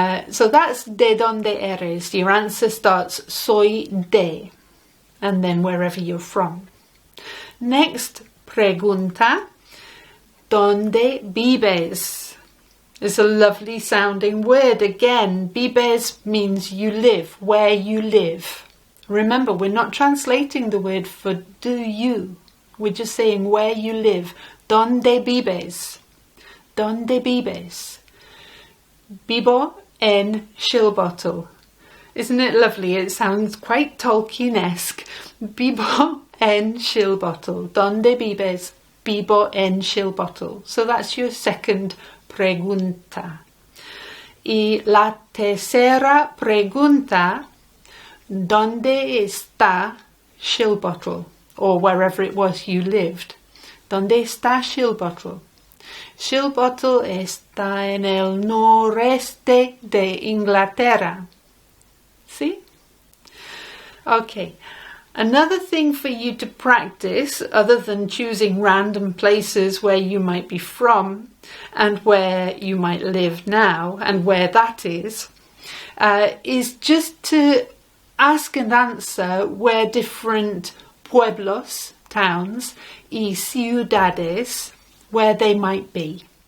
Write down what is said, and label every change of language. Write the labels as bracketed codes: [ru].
[en] So that's [es] de donde eres. [en] Your answer starts soy de, and then wherever you're from. [es] Next pregunta, ¿dónde vives? [en] It's a lovely sounding word again. Vives means you live, where you live. Remember, we're not translating the word for do you. We're just saying where you live. [es] ¿Dónde vives? ¿Dónde vives? Vivo en Shilbottle. [en] Isn't it lovely? It sounds quite Tolkien-esque. [es] Vivo en Shilbottle. ¿Dónde vives? Vivo en Shilbottle. [en] So that's your second pregunta. [es] Y la tercera pregunta, ¿dónde está [en] Shilbottle, or wherever it was you lived. [es] ¿Dónde está Shilbottle? Shilbottle está en el noreste de Inglaterra. [en] See? Okay. Another thing for you to practice, other than choosing random places where you might be from and where you might live now and where that is just to ask and answer where different pueblos, towns, [es] y ciudades, [en] where they might be.